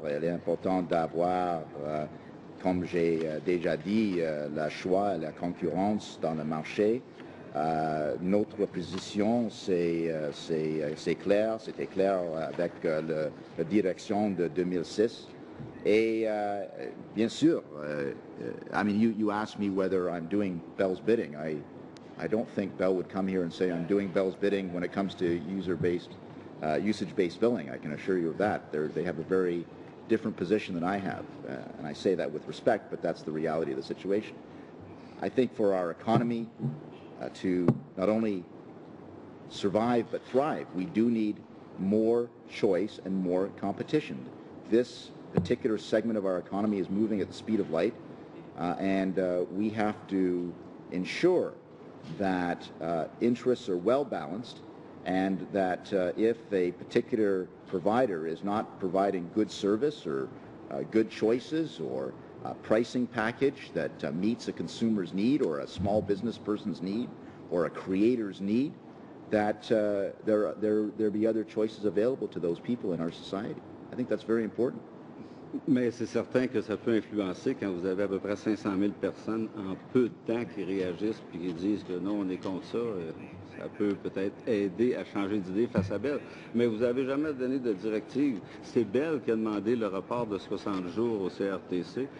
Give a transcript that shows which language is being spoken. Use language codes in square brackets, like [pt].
[fr] Il est important d'avoir, comme j'ai déjà dit, le choix et la concurrence dans le marché. Notre position, c'est clair, c'était clair avec la direction de 2006. Et bien sûr, [en] I mean, you asked me whether I'm doing Bell's bidding. I don't think Bell would come here and say I'm doing Bell's bidding when it comes to usage-based billing. I can assure you of that. They have a very different position than I have, and I say that with respect, but that's the reality of the situation. I think for our economy to not only survive but thrive, we do need more choice and more competition. This particular segment of our economy is moving at the speed of light, and we have to ensure that interests are well balanced, and that if a particular provider is not providing good service or good choices or a pricing package that meets a consumer's need or a small business person's need or a creator's need, that there be other choices available to those people in our society. I think that's very important. [fr] Mais c'est certain que ça peut influencer quand vous avez à peu près 500 000 personnes en peu de temps qui réagissent puis qui disent que non, on est contre ça. Ça peut peut-être aider à changer d'idée face à Bell. Mais vous n'avez jamais donné de directive. C'est Bell qui a demandé le report de 60 jours au CRTC.